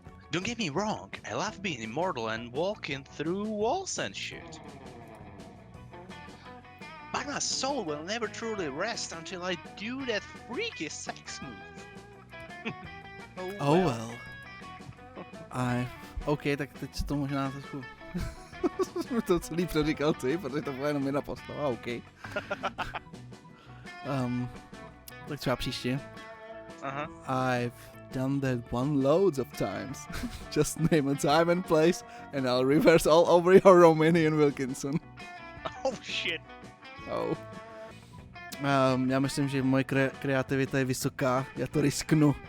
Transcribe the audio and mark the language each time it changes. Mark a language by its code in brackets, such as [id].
[en] Don't get me wrong, I love being immortal and walking through walls and shit. But my soul will never truly rest until I do that freaky sex move. Oh well. [cs] OK, tak teď to možná trošku... Jsme to celý předříkal ty, protože to byla jenom jedna postava, OK. Tak třeba příště. [en] I've done that one loads of times. Just name a time and place and I'll reverse all over your Romanian Wilkinson. Oh shit. Oh. [cs] Já myslím, že moje kreativita je vysoká, já to risknu.